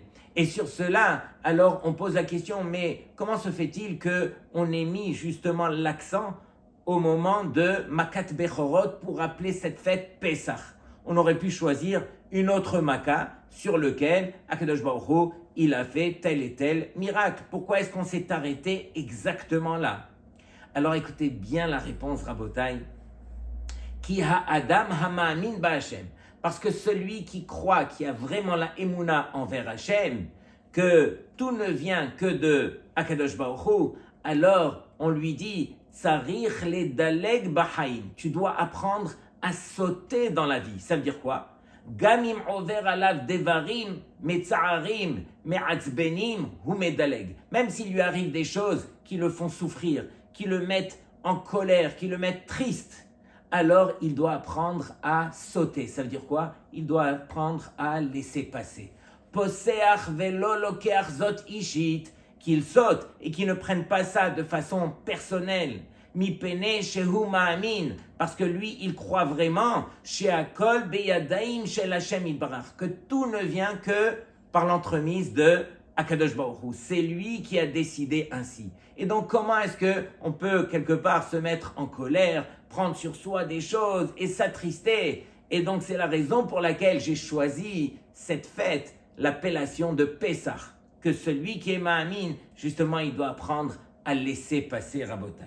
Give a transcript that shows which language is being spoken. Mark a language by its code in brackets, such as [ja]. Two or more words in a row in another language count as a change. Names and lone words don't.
[fr] Et sur cela, alors on pose la question, mais comment se fait-il qu'on ait mis justement l'accent au moment de [he] מכת בכורות [fr] pour appeler cette fête Pesach? On aurait pu choisir une autre Makkah sur lequel [he] הקדוש ברוך הוא, [fr] il a fait tel et tel miracle. Pourquoi est-ce qu'on s'est arrêté exactement là? Alors écoutez bien la réponse, Rabotai. [he] כי האדם המאמין בהשם. [fr] Parce que celui qui croit, qui a vraiment la émouna envers Hashem, que tout ne vient que de [he] הקדוש ברוך הוא, [fr] alors on lui dit, [he] צריך לדלג בחיים. [fr] Tu dois apprendre à sauter dans la vie. Ça veut dire quoi? [he] גם אם עוברים עליו דברים, מצערים, מעציבים, הוא מדלג. [fr] Même s'il lui arrive des choses qui le font souffrir, qui le mettent en colère, qui le mettent triste, alors il doit apprendre à sauter. Ça veut dire quoi? Il doit apprendre à laisser passer. [he] פוסח ולא לוקח זאת אישית, [fr] qu'il saute et qu'il ne prenne pas ça de façon personnelle. [he] מפני שהוא מאמין, [fr] parce que lui, il croit vraiment, [he] שהכל בידיים של השם יתברך, [fr] que tout ne vient que par l'entremise de [he] הקדוש ברוך הוא. [fr] C'est lui qui a décidé ainsi. Et donc, comment est-ce qu'on peut quelque part se mettre en colère, prendre sur soi des choses et s'attrister? Et donc, c'est la raison pour laquelle j'ai choisi cette fête, l'appellation de Pesach, que celui qui est Ma'amin, justement, il doit apprendre à laisser passer Rabotai.